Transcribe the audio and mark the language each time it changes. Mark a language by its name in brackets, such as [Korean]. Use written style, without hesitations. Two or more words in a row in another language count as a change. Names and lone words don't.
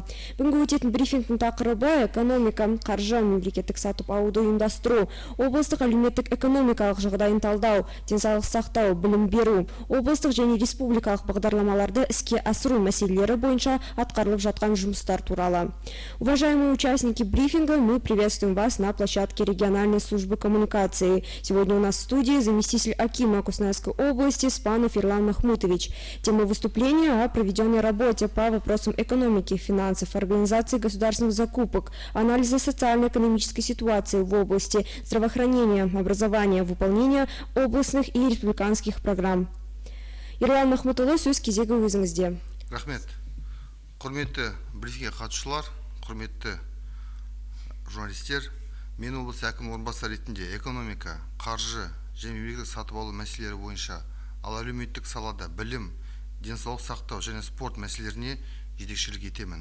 [Kazakh] Бүгінгі өтетін брифингтің тақырыбы экономика, қаржы, мемлекеттік сатып алуды ұйымдастыру, облыстық әлеуметтік экономикалық жағдайын талдау, денсаулық сақтау, білім беру, облыстық және республикалық бағдарламаларды іске асыру мәселелері бойынша атқарылып жатқан жұмыстар туралы. [Russian] Уважаемые участники брифинга, мы приветствуем вас на площадке региональной службы коммуникации. Сегодня у нас в студии заместитель акима Костанайской области Спанов Ерлан Махмутович. Тема выступления о проведенной работе по вопросам экономики, финансов, организации государственных закупок, анализа социально-экономической ситуации в области здравоохранения, образования, выполнения областных и республиканских программ. [Kazakh] Ерлан Махмутұлы, сөз кезегі өзіңізде. Рахмет. Құрметті брифингке қатысушылар, құрметті журналистер, мен облыс әкімінің орынбасары ретінде экономика, қаржы және мемлекеттік сатып алу мәселелері бойынша, ал әлеуметтік салада білім, денсаулық сақтау және спорт мәселелеріне жетекшілік етемін.